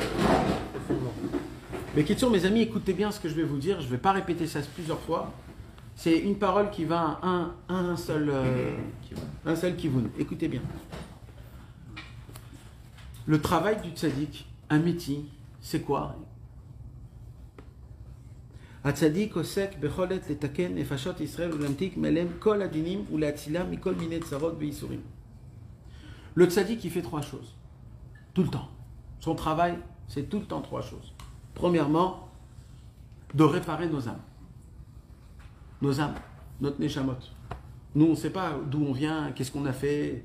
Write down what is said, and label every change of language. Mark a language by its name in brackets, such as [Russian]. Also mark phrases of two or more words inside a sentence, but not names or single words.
[French] Mais question, mes amis, écoutez bien ce que je vais vous dire, je ne vais pas répéter ça plusieurs fois. C'est une parole qui va à un seul kivun. Écoutez bien. Le travail du tzaddik, amiti, c'est quoi? [Hebrew] הצדיק עוסק ביכולת לתקן נפשות ישראל ולהמתיק מלם כל הדינים ולהצילה מכל מיני צרות וייסורים. [French] Le tzaddik, il fait trois choses. Tout le temps. Son travail, c'est tout le temps trois choses. Premièrement, de réparer nos âmes. Nos âmes, notre neshamot. Nous, on ne sait pas d'où on vient, qu'est-ce qu'on a fait.